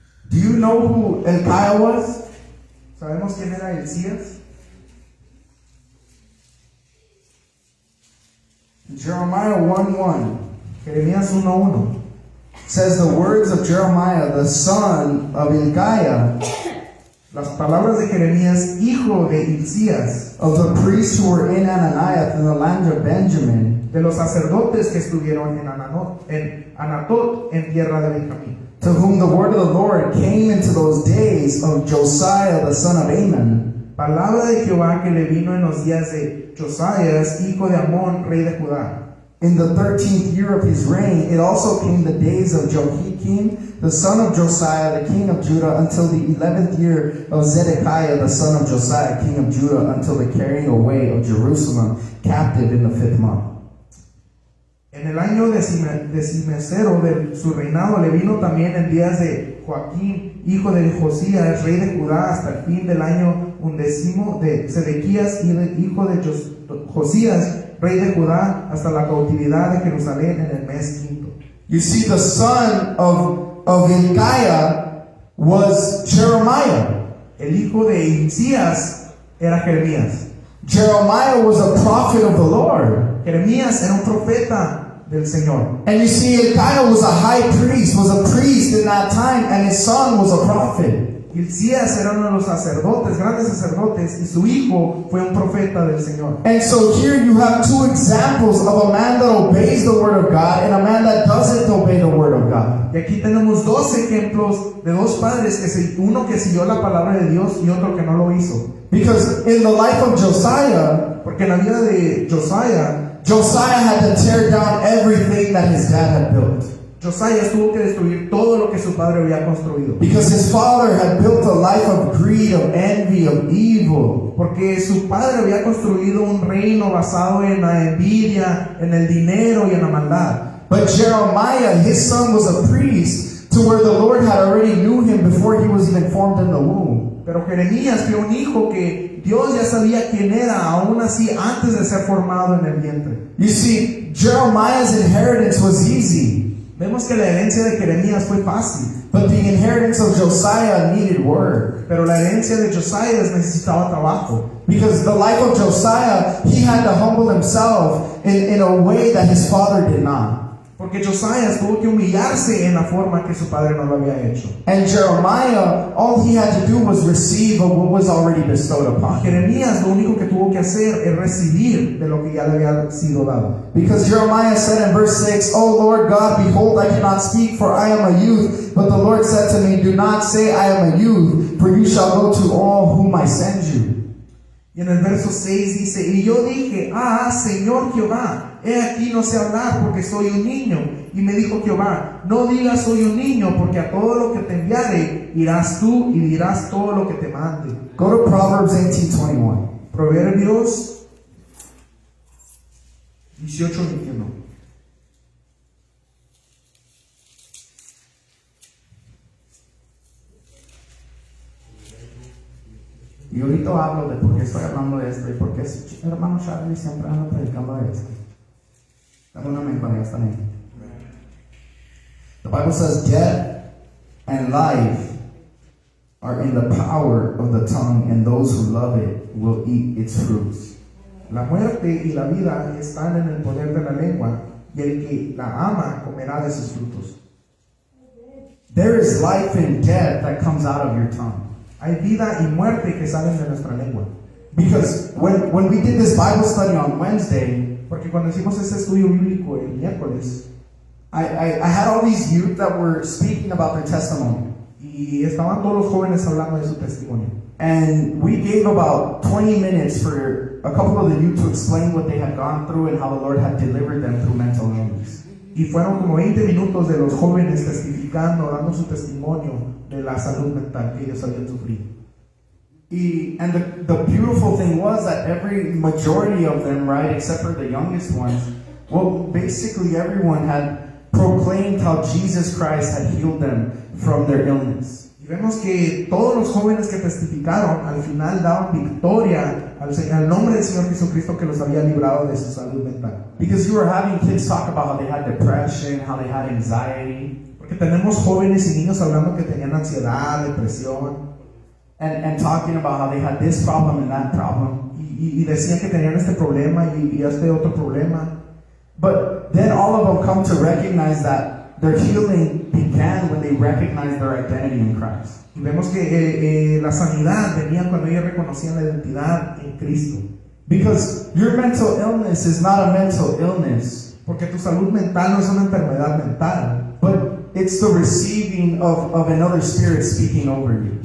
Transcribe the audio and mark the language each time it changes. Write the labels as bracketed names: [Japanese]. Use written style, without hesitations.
[English] Do you know who Hilkiah was? [Spanish] ¿Sabemos quién era Hilcías? [English] Jeremiah 1:1 [Spanish] Jeremías 1:1 [English] says the words of Jeremiah, the son of Hilkiah, [Spanish] Las palabras de Jeremías, hijo de Hilcías, [English] of the priests who were in Ananiah in the land of Benjamin, [Spanish] de los sacerdotes que estuvieron en Anatot, en tierra de Benjamín, [English] to whom the word of the Lord came into those days of Josiah the son of Amon, [Spanish] palabra de Jehová que le vino en los días de Josías, hijo de Amón, rey de Judá. [English] in the 13th year of his reign. It also came the days of Jehoiakim, the son of Josiah, the king of Judah, until the 11th year of Zedekiah, the son of Josiah, king of Judah, until the carrying away of Jerusalem captive in the 5th month. [Spanish] En el año decimesero de su reinado le vino también en días de Joaquín, hijo de Josías, rey de Judá, hasta el fin del año 11 de Sedequías, hijo de Josías, rey de Judá, hasta la cautividad de Jerusalén en el mes quinto. [English] You see, the son of Hilkiah was Jeremiah. [Spanish] El hijo de Hilcías era Jeremías. [English] Jeremiah was a prophet of the Lord. [Spanish] Jeremías era un profeta del Señor. [English] And you see, Hilkiah was a high priest, was a priest in that time, and his son was a prophet. [Spanish] Hilcías era uno de los sacerdotes, grandes sacerdotes, y su hijo fue un profeta del Señor. [English] And so here you have two examples of a man that obeys the word of God and a man that doesn't obey the word of God. [Spanish] Y aquí tenemos dos ejemplos de dos padres, uno que siguió la palabra de Dios y otro que no lo hizo. [English] Because in the life of Josiah, [Spanish] Porque en la vida de [English] Josiah had to tear down everything that his dad had built. [Spanish] Josiah tuvo que destruir todo lo que su padre había construido. [English] Because his father had built a life of greed, of envy, of evil. [Spanish] Porque su padre había construido un reino basado en la envidia, en el dinero y en la maldad. [English] But Jeremiah, his son, was a priest to where the Lord had already knew him before he was even formed in the womb. [Spanish] Pero Jeremías fue un hijo que Dios ya sabía quién era, aún así antes de ser formado en el vientre. [English] You see, Jeremiah's inheritance was easy, [Spanish] Vemos que la herencia de Jeremías fue fácil, [English] but the inheritance of Josiah needed work. [Spanish] pero la herencia de Josías necesitaba trabajo. [English] Because the life of Josiah, he had to humble himself in a way that his father did not. [Spanish] Porque Josías tuvo que humillarse en la forma que su padre no lo había hecho. [English] And Jeremiah, all he had to do was receive of what was already bestowed upon him. [Spanish] Jeremías lo único que tuvo que hacer es recibir de lo que ya le había sido dado. [English] Because Jeremiah said in verse 6, O Lord God, behold, I cannot speak, for I am a youth. But the Lord said to me, Do not say I am a youth, for you shall go to all whom I send you. [Spanish] Y en el verso 6 dice, y yo dije, Señor Jehová, he aquí no sé hablar porque soy un niño. Y me dijo Jehová, no digas soy un niño, porque a todo lo que te enviare irás tú y dirás todo lo que te mande. [English] Go to Proverbs 18:21. [Spanish] Proverbios 18:21. Y ahorita hablo de por qué estoy hablando de esto y por qué hermano Charlie siempre anda predicando de esto. Dame una amén cuando ya están ahí. [English] The Bible says, death and life are in the power of the tongue, and those who love it will eat its fruits. [Spanish] La muerte y la vida están en el poder de la lengua, y el que la ama comerá de sus frutos. [English] There is life and death that comes out of your tongue. [Spanish] Hay vida y muerte que salen de nuestra lengua. [English] Because when we did this Bible study on Wednesday, [Spanish] Porque cuando hicimos este estudio bíblico el miércoles, [English] I had all these youth that were speaking about their testimony. [Spanish] y estaban todos los jóvenes hablando de su testimonio. [English] And we gave about 20 minutes for a couple of the youth to explain what they had gone through and how the Lord had delivered them through mental illness. [Spanish] Y fueron como 20 minutos de los jóvenes testificando, dando su testimonio de la salud mental que ellos habían sufrido. [English] And the beautiful thing was that every majority of them, right, except for the youngest ones, well, basically everyone had proclaimed how Jesus Christ had healed them from their illness. [Spanish] Y vemos que todos los jóvenes que testificaron al final daban victoria al nombre del Señor Jesucristo que los había librado de su salud mental. [English] Because you were having kids talk about how they had depression, how they had anxiety, [Spanish] Porque tenemos jóvenes y niños hablando que tenían ansiedad, depresión, [English] and talking about how they had this problem and that problem. [Spanish] y decían que tenían este problema y este otro problema. [English] But then all of them come to recognize that their healing began when they recognized their identity in Christ. [Spanish] Y vemos que la sanidad venía cuando ellos reconocían la identidad en Cristo. [English] Because your mental illness is not a mental illness, [Spanish] Porque tu salud mental no es una enfermedad mental, [English] but it's the receiving of another spirit speaking over you.